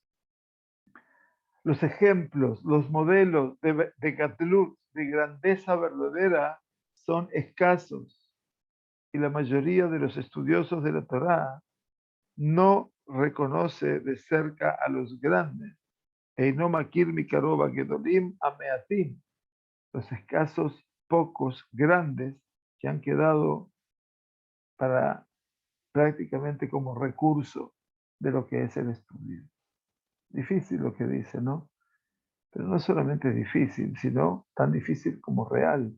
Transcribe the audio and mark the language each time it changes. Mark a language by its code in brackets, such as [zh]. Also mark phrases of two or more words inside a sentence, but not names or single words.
[es] Los ejemplos, los modelos de Gatlut, de grandeza verdadera, son escasos. Y la mayoría de los estudiosos de la Torá no reconoce de cerca a los grandes. [he] אינו מכיר מקרוב גדולים המעטים, [es] los escasos, pocos, grandes que han quedado para prácticamente como recurso de lo que es el estudio. Difícil lo que dice, ¿no? Pero no solamente difícil, sino tan difícil como real.